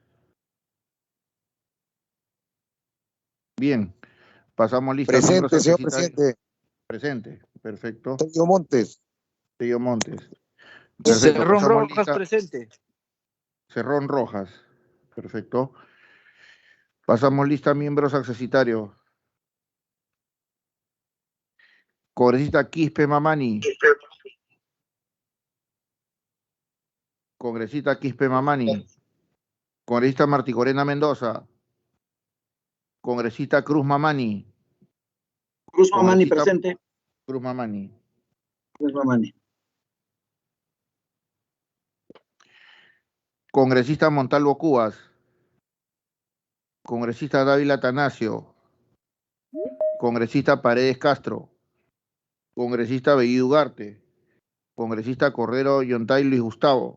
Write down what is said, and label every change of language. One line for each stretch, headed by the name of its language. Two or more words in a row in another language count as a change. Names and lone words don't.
Spanish: Bien, pasamos lista. Presente, señor presidente. Presente, perfecto. Tello Montes. Tello Montes. Perfecto. Cerrón Rojas lista. presente. Cerrón Rojas, perfecto. Pasamos lista, miembros accesitarios. Congresista Quispe Mamani. Congresista Quispe Mamani. Congresista Marticorena Mendoza. Congresista Cruz Mamani. Cruz Mamani presente. Cruz Mamani. Cruz Mamani. Congresista Montalvo Cubas. Congresista Dávila Atanasio. Congresista Paredes Castro. Congresista Bellido Ugarte. Congresista Cordero Yontay Luis Gustavo.